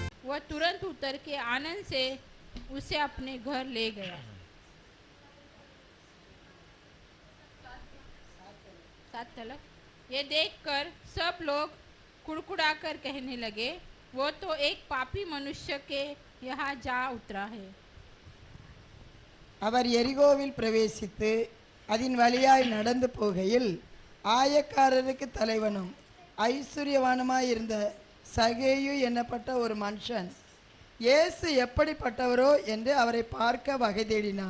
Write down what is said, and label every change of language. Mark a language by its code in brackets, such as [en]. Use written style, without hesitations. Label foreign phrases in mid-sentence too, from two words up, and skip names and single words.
[hi] वह तुरंत उतर के आनंद से उसे अपने घर ले गया। 7 तलक। ये देखकर सब लोग कुड़कुड़ाकर कहने लगे, वो तो एक पापी मनुष्य के यहाँ जा उतरा है। [ta] அவர் எரிகோவில் பிரவேசித்து அதன் வழியாய் நடந்து போகையில் ஆயக்காரருக்கு தலைவனும் ஐஸ்வர்யவானுமாயிருந்த சகேயு என்னப்பட்ட ஒரு மனுஷன் இயேசு எப்படிப்பட்டவரோ என்று அவரை பார்க்க வகை தேடினான்.